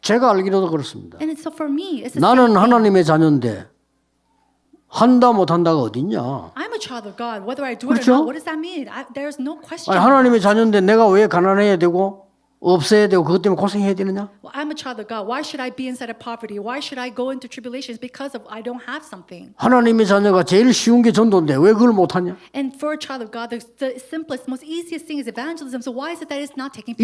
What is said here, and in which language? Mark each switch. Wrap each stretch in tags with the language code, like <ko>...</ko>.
<ko>제가 알기로도 그렇습니다.</ko> <en>And it's so for me, it's the</en> <ko>나는</ko> <en>same thing.</en> <ko>하나님의 자녀인데 한다 못한다가 어딨냐?</ko> <en>I'm a child of God. Whether I do it</en> <ko>그렇죠?</ko> <en>or not, what does that mean? There's no question.</en> <ko>아니, 하나님의 자녀인데 내가 왜 가난해야 되고 없어야 되고 그것 때문에 고생해야 되느냐?</ko> <en>Well, I'm a child of God. Why should I be inside of poverty? Why should I go into tribulations because of I don't have something?</en> <ko>하나님의 자녀가 제일 쉬운 게 전도인데 왜 그걸 못하냐?</ko> <en>And for a child of God, the simplest, most easiest thing is evangelism. So why is it that it's not taking place</en>